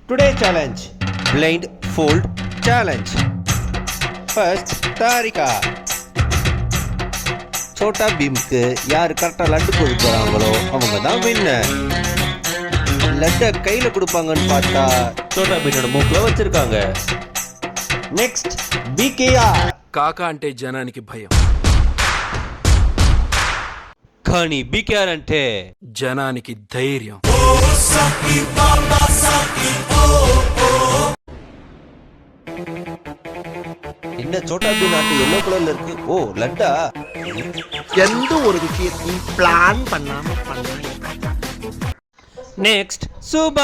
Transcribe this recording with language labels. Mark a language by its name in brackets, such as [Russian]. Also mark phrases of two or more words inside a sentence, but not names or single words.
[English] Today challenge blindfold challenge. First Tarika. [Tamil] சோட்டா பீமுக்கு யார் கரெக்டாக லட்டு கொடுக்க போகிறாங்களோ அவங்க தான் வின்னர். லட்டை கையில் கொடுப்பாங்கன்னு பார்த்தா சோட்டா பீனோட மூக்கில் வச்சிருக்காங்க. [Telugu] నెక్స్ట్ బీకేఆర్. కాకా అంటే జనానికి భయం, కానీ బీకేఆర్ అంటే జనానికి ధైర్యం. [Tamil] என்ன சோட்டா பீன் ஆட்டு எல்லோ கலர்ல இருக்கு? ஓ லட்டா. எந்த ஒரு விஷயத்தையும் பிளான் பண்ணாம பண்ண. நெக்ஸ்ட் சூபா.